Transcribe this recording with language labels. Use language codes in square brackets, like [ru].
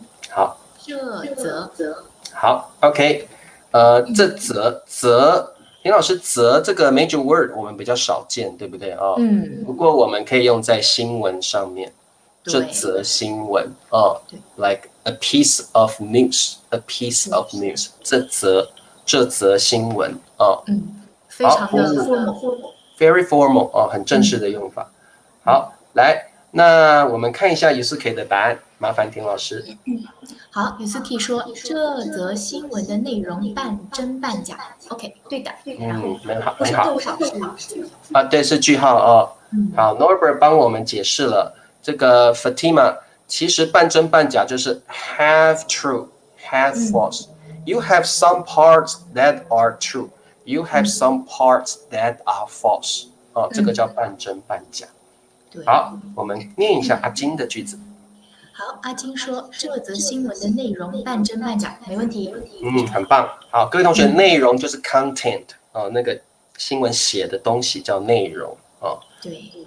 [zh] 好，这则。好 ，OK， 这则，田老师则这个 [en] major word [zh] 我们比较少见，对不对不过我们可以用在新闻上面。这则新闻， [en] like a piece of news，a piece of news， [zh] 这则新闻哦。非常的 [en] formal，very formal [zh] 哦，很正式的用法。好，来，那我们看一下 Yusuke 的答案，麻烦田老师。好 Yusuke 说这则新闻的内容半真半假。 OK， 对的。然后很好。逗号是啊，对，是句号哦。好 [en] ，Norbert [zh] 帮我们解释了这个 [en] Fatima [zh] 其实半真半假就是 [en] half true，half false。You have some parts that are true，you have some parts that are false。 [zh] 哦，这个叫半真半假。好，我们念一下阿金的句子。好，阿金说这则新闻的内容半真半假，没问题。很棒。好，各位同学，内容就是 content 哦，那个新闻写的东西叫内容哦。对。